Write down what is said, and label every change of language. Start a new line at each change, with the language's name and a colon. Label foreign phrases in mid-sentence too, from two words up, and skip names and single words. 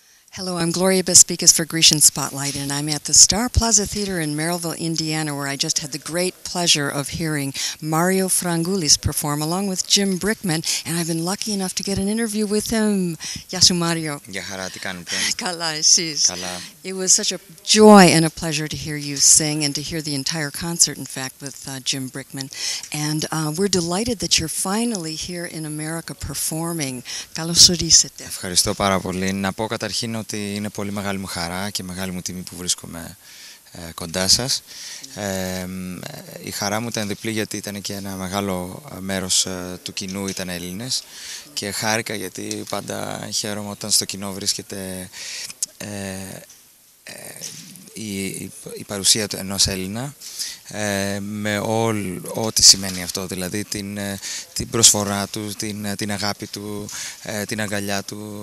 English: Hello, I'm Gloria Bespikas for Grecian Spotlight, and I'm at the Star Plaza Theater in Merrillville, Indiana, where I just had the great pleasure of hearing Mario Frangoulis perform along with Jim Brickman, and I've been lucky enough to get an interview with him.
Greek: Γεια σου, Mario. Γεια χαρά, τι κάνετε? Καλά, εσείς. Καλά.
English: It was such a joy and a pleasure to hear you sing and to hear the entire concert, in fact, with Jim Brickman. And we're delighted that you're finally here in America performing.
Greek: Καλώς ορίσατε. Ευχαριστώ πάρα πολύ. Να πω καταρχήν ότι είναι πολύ μεγάλη μου χαρά και μεγάλη μου τιμή που βρίσκομαι κοντά σας. Η χαρά μου ήταν διπλή γιατί ήταν και ένα μεγάλο μέρος του κοινού ήταν Έλληνες και χάρηκα γιατί πάντα χαίρομαι όταν στο κοινό βρίσκεται η παρουσία του ενός Έλληνα με ό,τι σημαίνει αυτό, δηλαδή την προσφορά του, την αγάπη του, την αγκαλιά του.